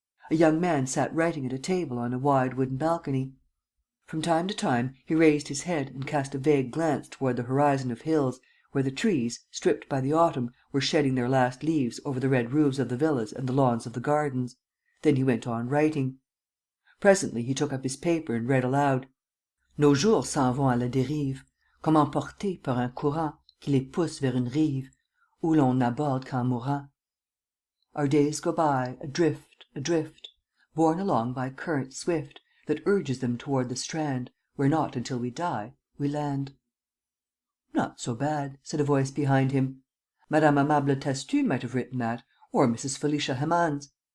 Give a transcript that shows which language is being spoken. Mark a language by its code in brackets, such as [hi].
[en] A young man sat writing at a table on a wide wooden balcony. From time to time, he raised his head and cast a vague glance toward the horizon of hills, where the trees, stripped by the autumn, were shedding their last leaves over the red roofs of the villas and the lawns of the gardens. Then he went on writing. Presently, he took up his paper and read aloud: [fr] "Nos jours s'en vont à la dérive, comme emportés par un courant qui les pousse vers une rive, où l'on n'aborde qu'en mourant. [en] Our days go by, adrift, borne along by current swift, that urges them toward the strand, where not until we die, we land." "Not so bad," said a voice behind him. Madame Amable Tastu might have written that, or Mrs. Felicia Hemans.